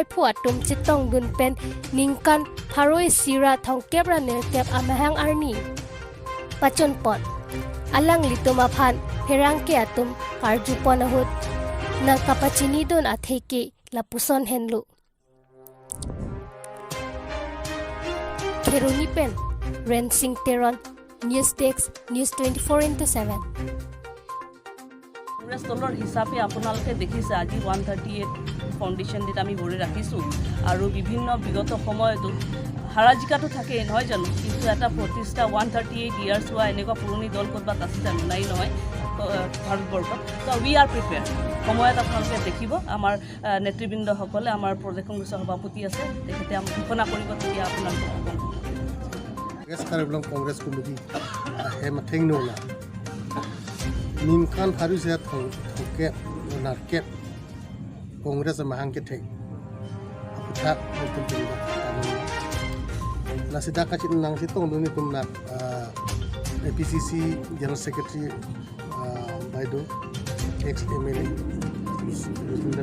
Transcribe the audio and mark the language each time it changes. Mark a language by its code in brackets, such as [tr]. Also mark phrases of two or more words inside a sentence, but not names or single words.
[mjw] phuat tum chitong dun pen Ningkan haroi sira thongkep raner kep amahang arni pachon pon alang litumaphan herangke atum karju pon ahut na kapachini don atheke lapuson henlu Keruni pen Rensing Teron News Desk News 24/7 [as] কংগ্ৰেছ দলৰ হিচাপে আপোনালোকে দেখিছে আজি 138 ফাউণ্ডেশ্যন দিত আমি ভৰি ৰাখিছোঁ আৰু বিভিন্ন বিগত সময়তো হাৰাজিকাটো থাকে নহয় জানো কিন্তু এটা প্ৰতিষ্ঠা 138 ইয়াৰ্ছ হোৱা এনেকুৱা পুৰণি দল ক'ৰবাত আছে জানো নাই নহয় ভাৰতবৰ্ষত তো [en] we are prepare [as] সময়ত আপোনালোকে দেখিব আমাৰ নেতৃবৃন্দসকলে আমাৰ প্ৰদেশ কংগ্ৰেছৰ সভাপতি আছে তেখেতে আমাক ঘোষণা কৰিব তেতিয়া আপোনালোকক [mjw] West Karbi Congress Committee hematheng nola Ningkan harus ya thongkep narkep Congress mahangkethek aputha mutum tinggal la sida kacit nang sitong duni tumna APCC [en] General Secretary [mjw] Baido [en] ex MLA [mjw] Roslina